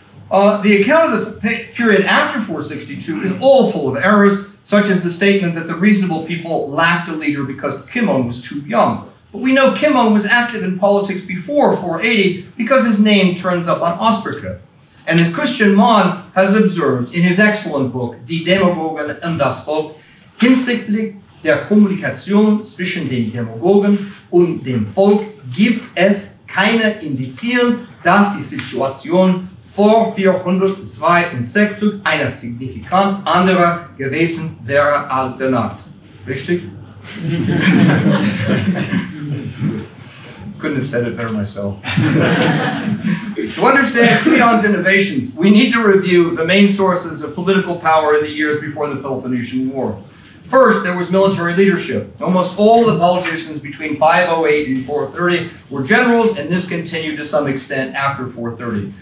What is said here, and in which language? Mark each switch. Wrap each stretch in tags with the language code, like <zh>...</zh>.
<en>The account of the period after 462 is all full of errors, such as the statement that the reasonable people lacked a leader because Kimon was too young. But we know Kimon was active in politics before 480 because his name turns up on ostraca. And as Christian Mann has observed in his excellent book,</en> <de>Die Demagogen und das Volk, hinsichtlich der Kommunikation zwischen den Demagogen und dem Volk gibt es keine Indizien, dass die Situation vor 462 eine signifikant andere gewesen wäre als danach. Richtig?</de> <en>Couldn't have said it better myself. To understand Cleon's innovations, we need to review the main sources of political power in the years before the Peloponnesian War. First, there was military leadership. Almost all the politicians between 508 and 430 were generals, and this continued to some extent after 430.</en>